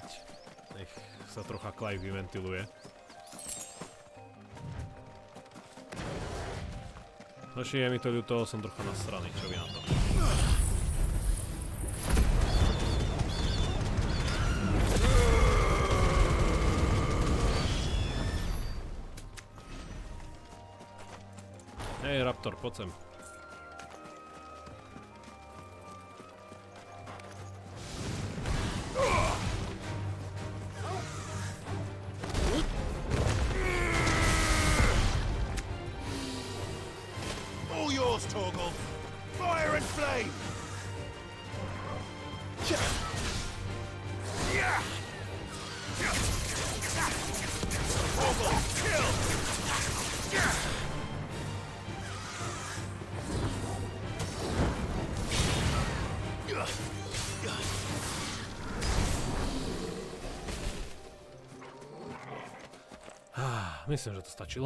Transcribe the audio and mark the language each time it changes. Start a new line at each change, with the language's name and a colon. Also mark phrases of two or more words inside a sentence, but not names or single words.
Slovak: Nech sa trocha Clive vyventiluje. Hoši, je mi to ľúto, som trocha nasraný, čo vy na to? Hej, Raptor, poď sem.
English: All yours, Torgal. Fire and flame. Torgal, kill.
Slovak: Myslím, že to stačilo.